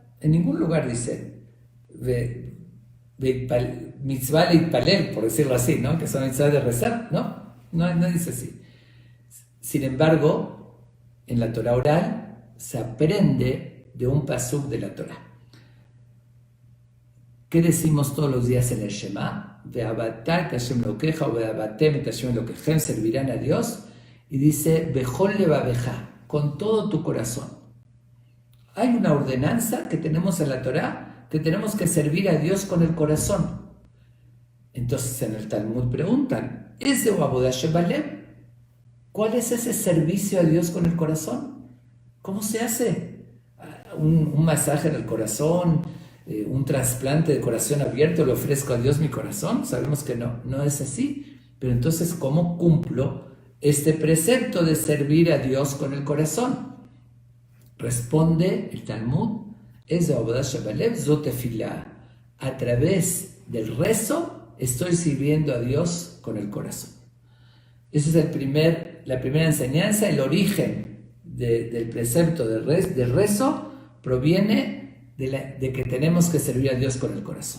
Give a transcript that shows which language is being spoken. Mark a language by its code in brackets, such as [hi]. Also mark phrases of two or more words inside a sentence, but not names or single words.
[es] En ningún lugar dice [he] מצווה להתפלל, [es] por decirlo así, ¿no? Que son mitzvah de rezar, no dice así. Sin embargo, en la Torah oral se aprende de un pasuk de la Torah. ¿Qué decimos todos los días en el Shema? [he] ועבדת את השם אלוקיך o ועבדתם את השם אלוקיכם, [es] servirán a Dios. Y dice, [he] בכל לבבך, [es] con todo tu corazón. Hay una ordenanza que tenemos en la Torah, que tenemos que servir a Dios con el corazón. Entonces en el Talmud preguntan, ¿es [he] עבודה שבלב? [es] ¿Cuál es ese servicio a Dios con el corazón? ¿Cómo se hace? ¿Un masaje en el corazón? ¿Un trasplante de corazón abierto? ¿Le ofrezco a Dios mi corazón? Sabemos que no es así. Pero entonces, ¿cómo cumplo este precepto de servir a Dios con el corazón? Responde el Talmud, es [he] עבודה שבלב זו תפילה. [es] A través del rezo estoy sirviendo a Dios con el corazón. Esa es la primera enseñanza. El origen del precepto del rezo proviene de que tenemos que servir a Dios con el corazón.